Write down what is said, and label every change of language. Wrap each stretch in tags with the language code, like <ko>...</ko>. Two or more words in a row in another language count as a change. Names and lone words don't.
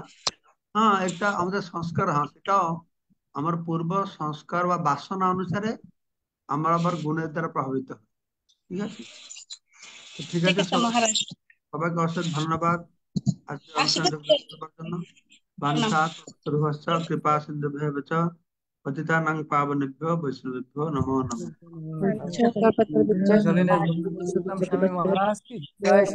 <bn>হ্যাঁ, একটা আমাদের সংস্কার, হ্যাঁ সেটাও আমার পূর্ব সংস্কার বা বাসনা অনুসারে আমরা আবার গুণের দ্বারা প্রভাবিত হই। ঠিক আছে, তো ঠিক ঠিক আছে, আছে মহারাজ, সবাইকে অশেষ ধন্যবাদ আজকে অনুষ্ঠানে আশীর্বাদ যোগদান করবার জন্য। প্রণাম।</bn> <sa>বাঞ্ছা কল্পতরুভ্যশ্চ কৃপা সিন্ধুভ্যঃ চ পতিতানাং পাবনেভ্যো বৈষ্ণবেভ্যো নমো নমঃ।</sa> <bn>জয় জলিনের ভক্তি পুরুষোত্তম স্বামী মহারাজ কি জয়।</bn>